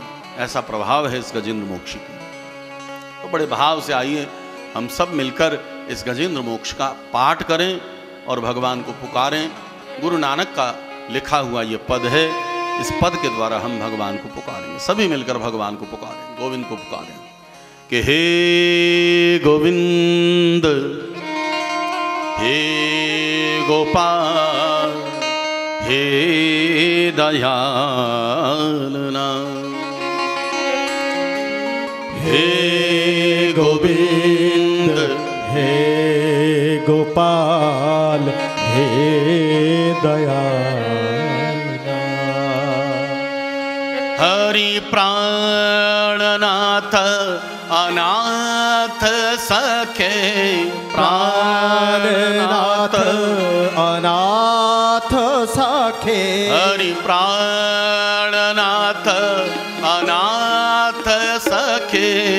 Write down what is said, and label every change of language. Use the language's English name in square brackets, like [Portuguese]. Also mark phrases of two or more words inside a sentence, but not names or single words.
[Hindi] ऐसा प्रभाव है इस गजेंद्र मोक्ष की। तो बड़े भाव से आइए हम सब मिलकर इस गजेंद्र मोक्ष का पाठ करें और भगवान को पुकारें। गुरु नानक का लिखा हुआ ये पद है, इस पद के द्वारा हम भगवान को पुकारेंगे। सभी मिलकर भगवान को पुकारें, गोविंद को पुकारें कि हे गोविंद, हे गोपाल, हे दयालना, हे गोविंद, हे गोपाल, हे दयालना। हरि प्राणनाथ अनाथ सखे, प्राणनाथ अनाथ सखे, हरि प्राणनाथ अनाथ सखे,